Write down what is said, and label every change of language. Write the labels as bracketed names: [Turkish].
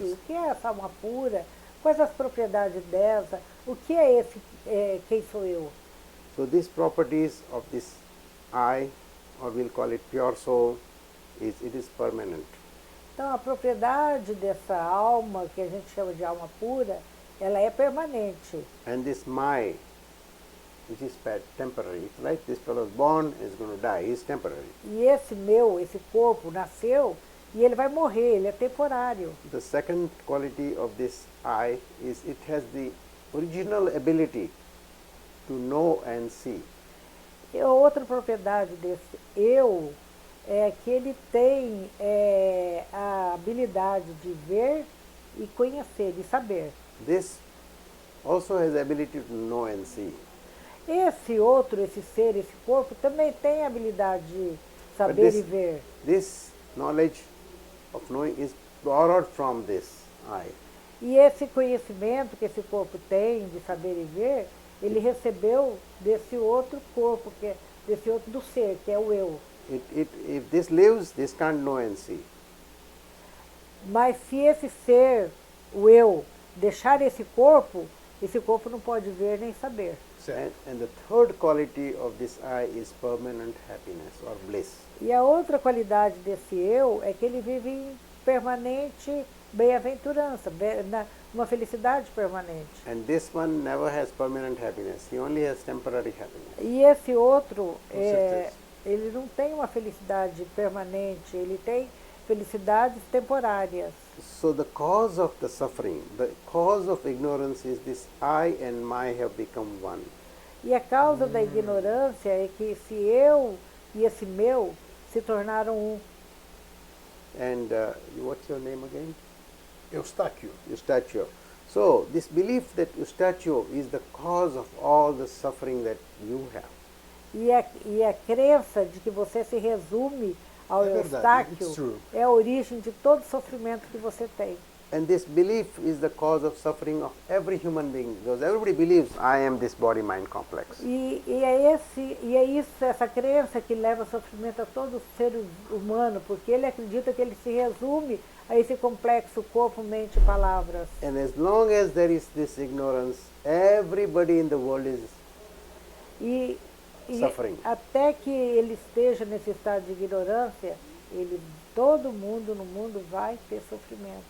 [Portuguese] isso? O que é essa alma pura? Quais as propriedades dessa? O que é esse quem sou eu? [English] So these properties of this I, or we'll call it pure soul, it is permanent. [Portuguese] Então a propriedade dessa alma, que a gente chama de alma pura, ela é permanente. [English] And this my, which is temporary, it's like this fellow is born and is going to die, he's temporary. [Portuguese] E esse meu, esse corpo, nasceu e ele vai morrer, ele é temporário. [English] The second quality of this I is it has the original ability to know and see. [Portuguese] E outra propriedade desse eu é que ele tem a habilidade de ver e conhecer, de saber. [English] This also has the ability to know and see. [Portuguese] Esse outro, esse ser, esse corpo, também tem a habilidade de saber e ver. [English] This knowledge of knowing is borrowed from this I. [Portuguese] E esse conhecimento que esse corpo tem de saber e ver, ele recebeu desse outro corpo, desse outro do ser, que é o eu. [English] If this lives, this can't know and see. [Portuguese] Mas se esse ser, o eu, deixar esse corpo não pode ver nem saber. Certo. [English] And the third quality of this I is permanent happiness or bliss. [Portuguese] E a outra qualidade desse eu é que ele vive em permanente bem-aventurança, uma felicidade permanente. [English] And this one never has permanent happiness. He only has temporary happiness. [Portuguese] E esse outro, certeza. ele não tem uma felicidade permanente, ele tem felicidades temporárias. [English] So the cause of the suffering, the cause of ignorance is this I and my have become one. [Portuguese] E a causa da ignorância é que esse eu e esse meu se tornaram um. [English] And what's your name again? Eustáquio. Eustatio. So this belief that Eustatio is the cause of all the suffering that you have. [Portuguese] E a crença de que você se resume ao É verdade, Eustáquio [English] it's true. [Portuguese] é a origem de todo sofrimento que você tem. [English] And this belief is the cause of suffering of every human being, because everybody believes I am this body-mind complex. [Portuguese] E é isso, essa crença que leva sofrimento a todo ser humano, porque ele acredita que ele se resume a esse complexo corpo, mente e palavras. [English] And as long as there is this ignorance, everybody in the world is [Portuguese] E [English] suffering. [Portuguese] até que ele esteja nesse estado de ignorância, todo mundo no mundo vai ter sofrimento.